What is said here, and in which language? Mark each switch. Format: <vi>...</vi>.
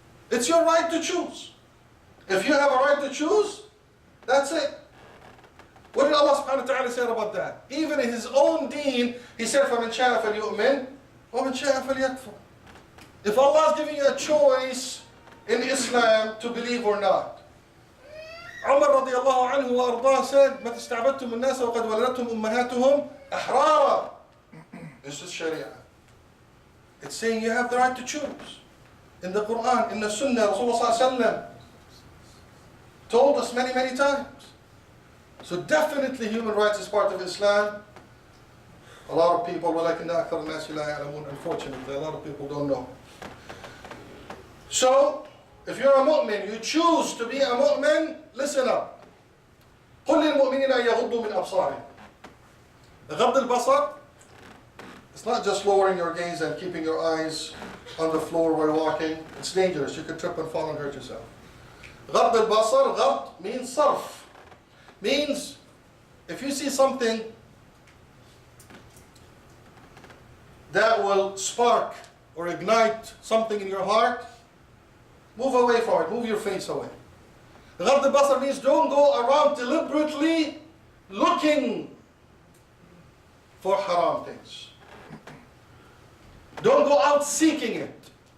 <en>It's your right to choose. If you have a right to choose, that's it. What did Allah subhanahu wa ta'ala say about that? Even in His own deen, He said,</en> <ar>فَمَنْ شَاءَ فَلْيُؤْمِنْ وَمَنْ شَاءَ فَلْيَكْفُرْ.</ar> <en>If Allah is giving you a choice in Islam to believe or not.</en> <ar>Umar radiallahu anhu wa ardah</ar> <en>said,</en> <ar>مَتَ اسْتَعْبَدْتُمُ النَّاسَ وَقَدْ وَلَدَتْهُمْ أُمَّهَاتُهُمْ أَحْرَارًا.</ar> <en>This is Sharia. It's saying you have the right to choose. In the Quran, in the Sunnah, Rasulullah sallallahu alaihi wasallam told us many, many times. So definitely human rights is part of Islam. A lot of people,</en> <ar>وَلَكِنَّ أَكْثَرَ النَّاسِ لَا يَعْلَمُونَ,</ar> <en>unfortunately, a lot of people don't know. So, if you're a mu'min, you choose to be a mu'min, listen up.</en> <ar>قُلْ لِلْمُؤْمِنِينَ أَن يَغُضُّوا مِنْ أَبْصَارِهِمْ. غض البصر,</ar> <en>it's not just lowering your gaze and keeping your eyes on the floor while walking. It's dangerous. You could trip and fall and hurt yourself.</en> <ar>غض البصر, غض</ar> <en>means</en> <ar>صرف.</ar> <en>Means, if you see something that will spark or ignite something in your heart, move away from it, move your face away.</en> <ar>غض البصر</ar> <en>means don't go around deliberately looking for haram things. Don't go out seeking it.</en>